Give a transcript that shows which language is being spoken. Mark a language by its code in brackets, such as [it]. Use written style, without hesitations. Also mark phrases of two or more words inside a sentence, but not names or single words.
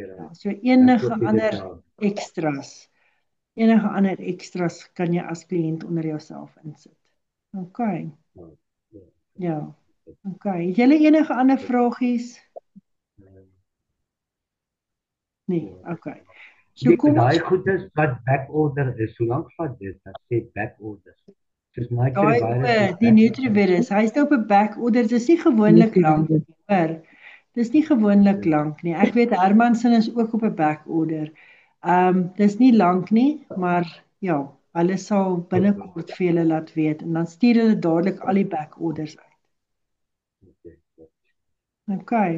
[af] Ja, so enige ander extras kan jy as kliënt onder jouself insit. Okay. Ja. Okay. Het julle enige ander vragies? Nee, okay. So kom daai goed is wat [en] back order [af] is. Hoe lank vat dit? Dat sê [en] back order. [af] Soos my die Nutrivirus, hy's nou op 'n [en] back order. [af] Dis nie gewoonlik lank nie, hoor. Dis nie gewoonlik lank nie. Ek weet Hermansen is ook op 'n backorder. Dis nie lank nie, maar ja, hulle sal binnekort vir julle laat weet en dan stuur hulle dadelik al die backorders uit. Okay.